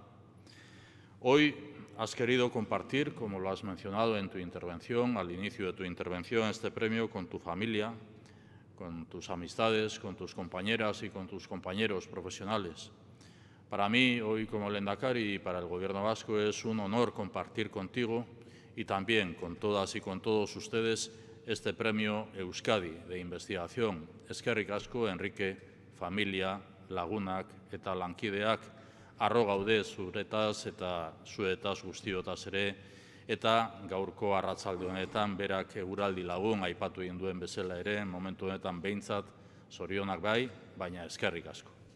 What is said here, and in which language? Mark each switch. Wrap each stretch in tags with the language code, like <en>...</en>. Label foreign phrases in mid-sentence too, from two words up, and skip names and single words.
<es>Hoy has querido compartir, como lo has mencionado en tu intervención, al inicio de tu intervención, este premio con tu familia, con tus amistades, con tus compañeras y con tus compañeros profesionales. Para mí, hoy como lehendakari y para el Gobierno vasco, es un honor compartir contigo y también con todas y con todos ustedes este premio Euskadi de investigación.</es> <eu>Eskerrik asko, Enrique, familia, lagunak eta lankideak, harro gaude zuretaz eta zuetaz guztiotaz ere, eta gaurko arratsalde honetan berak eguraldi lagun aipatu egin duen bezala ere, momentu honetan behintzat zorionak bai, baina eskerrik asko.</eu>